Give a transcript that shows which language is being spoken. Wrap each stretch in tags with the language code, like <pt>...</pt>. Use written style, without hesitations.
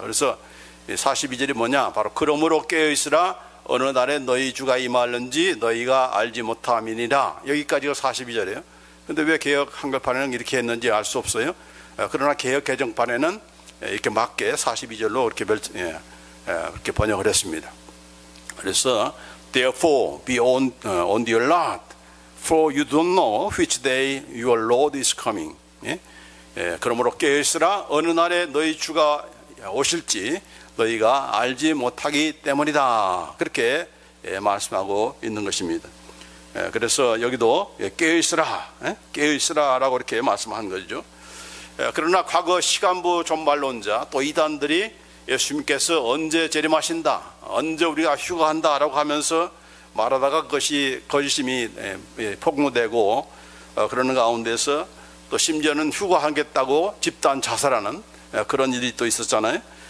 <ko>그래서 42절이 뭐냐? 바로 그러므로 깨어있으라. 어느 날에 너희 주가 임할는지 너희가 알지 못함이니라. 여기까지가 42절이에요. 근데 왜 개역 한글판에는 이렇게 했는지 알 수 없어요. 그러나 개역 개정판에는 이렇게 맞게 42절로 이렇게 번역을 했습니다. 그래서</ko> <en>Therefore be on your alert, for you don't know which day your Lord is coming.</en> <ko>그러므로 깨어있으라. 어느 날에 너희 주가 오실지 너희가 알지 못하기 때문이다. 그렇게 말씀하고 있는 것입니다. 그래서 여기도 깨어있으라 라고 이렇게 말씀한 거죠. 그러나 과거 시간부 종말론자 또 이단들이 예수님께서 언제 재림하신다, 언제 우리가 휴거한다 라고 하면서 말하다가 그것이 거짓임이 폭로되고 그러는 가운데서 또 심지어는 휴거하겠다고 집단 자살하는 그런 일이 또 있었잖아요.</ko>